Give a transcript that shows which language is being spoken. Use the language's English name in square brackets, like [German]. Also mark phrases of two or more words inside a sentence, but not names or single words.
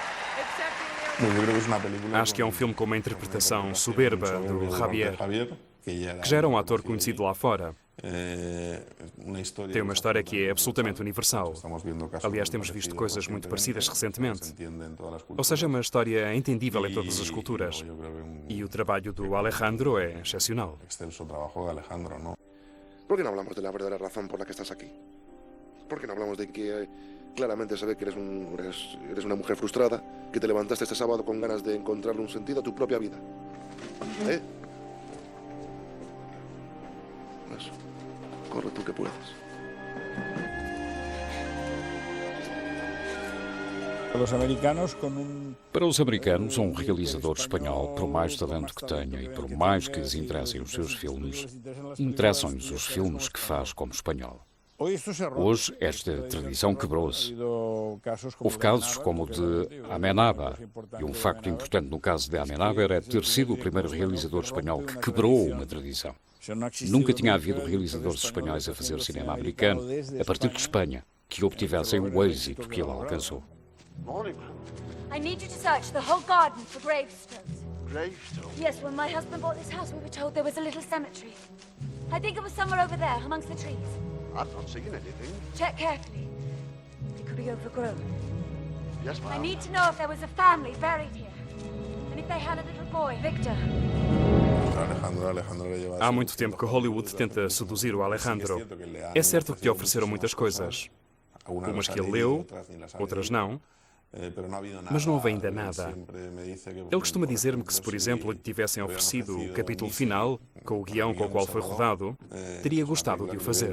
[Portuguese] Acho que é um filme com uma interpretação soberba do Javier, que já era um ator conhecido lá fora. Tem uma história que é absolutamente universal. Aliás, temos visto coisas muito parecidas recentemente. Ou seja, é uma história entendível em todas as culturas. E o trabalho do Alejandro é excepcional. [Spanish] ¿Por qué no hablamos de la verdadera razón por la que estás aquí? ¿Por qué no hablamos de que claramente se ve que eres una mujer frustrada, que te levantaste este sábado con ganas de encontrarle un sentido a tu propia vida? ¿Eh? Eso. Corre tú que puedes. [Portuguese] Para os americanos, um realizador espanhol, por mais talento que tenha e por mais que lhes interessem os seus filmes, interessam-lhes os filmes que faz como espanhol. Hoje, esta tradição quebrou-se. Houve casos como o de Amenábar, e um facto importante no caso de Amenábar é ter sido o primeiro realizador espanhol que quebrou uma tradição. Nunca tinha havido realizadores espanhóis a fazer cinema americano, a partir de Espanha, que obtivessem o êxito que ele alcançou. [English] I need you to search the whole garden for gravestones. Gravestones? Yes, when my husband bought this house, we were told there was a little cemetery. I think it was somewhere over there, amongst the trees. I've not seen anything. Check carefully. It could be overgrown. Yes, I ma'am. need to know if there was a family buried here. And if they had a little boy, Victor. [Portuguese] Há muito tempo que Hollywood tenta seduzir o Alejandro. É certo que lhe ofereceram muitas coisas. Umas que ele leu, outras não. Mas não houve ainda nada. Ele costuma dizer-me que se, por exemplo, lhe tivessem oferecido o capítulo final, com o guião com o qual foi rodado, teria gostado de o fazer.